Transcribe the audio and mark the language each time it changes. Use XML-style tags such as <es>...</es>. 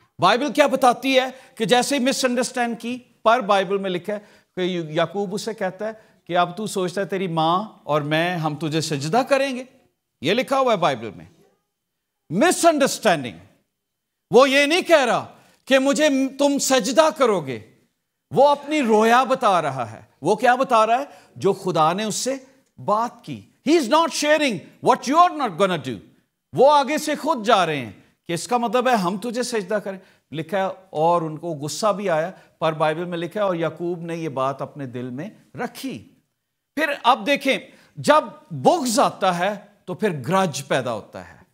<ur>Bible کیا بتاتی ہے کہ جیسے مس انڈرسٹینڈ کی، پر بائبل میں لکھا ہے کہ یعقوب اسے کہتا ہے کہ اب تو سوچتا ہے تیری ماں اور میں ہم تجھے سجدہ کریں گے. یہ لکھا ہوا ہے بائبل میں. مس انڈرسٹینڈنگ. وہ یہ نہیں کہہ رہا کہ مجھے تم سجدہ کرو گے، وہ اپنی رویا بتا رہا ہے. وہ کیا بتا رہا ہے؟ جو خدا نے اس سے بات کی.</ur> <en>He is not sharing what you are not gonna do.</en> <ur>وہ آگے سے خود جا رہے ہیں کہ اس کا مطلب ہے ہم تجھے سجدہ کریں. لکھا ہے اور ان کو غصہ بھی آیا، پر بائبل میں لکھا ہے اور یعقوب نے یہ بات اپنے دل میں رکھی. پھر اب دیکھیں جب بغض آتا ہے تو پھر گرج پیدا ہوتا ہے.</ur>